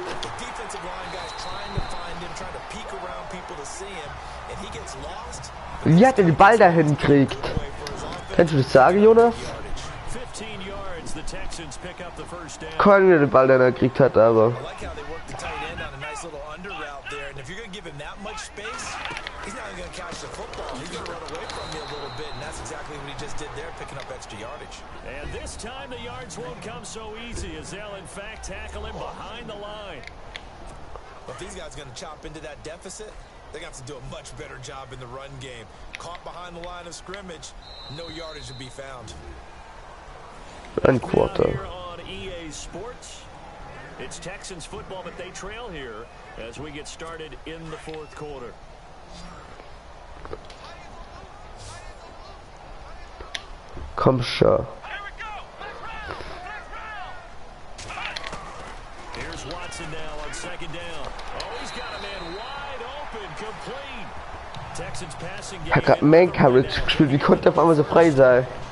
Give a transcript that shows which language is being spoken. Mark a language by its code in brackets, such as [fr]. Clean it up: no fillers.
[en] The defensive line guys trying to find him, trying to peek around people to see him, and he gets lost. [de] Wie hat er den Ball dahin gekriegt? Kannst du das sagen, Jonas? [en] 15 yards, the Texans pick up the first down. [de] Kein, wie er den Ball dahin gekriegt hat, aber. [en] I like how they work the tight end on a nice little under route there, and if you're going to give him that much space, he's not even going to catch the football. He's going to run away from you a little bit, and that's exactly what he just did there, picking up extra yardage. And this time the yards won't come so easy as they'll in fact tackle him behind the line. But if these guys are going to chop into that deficit, they're going to have to do a much better job in the run game. Caught behind the line of scrimmage, no yardage to be found. [de] Ein Quarter. [en] Here on EA Sports, it's Texans football, but they trail here as we get started in the 4th quarter. [de] Komm schon. [en] Here's Watson now on 2nd down. Oh, he's got a man wide open, complete. Texans passing game. [de] Er hat gerade Main Coverage gespielt. Wie konnte er auf einmal so frei sein?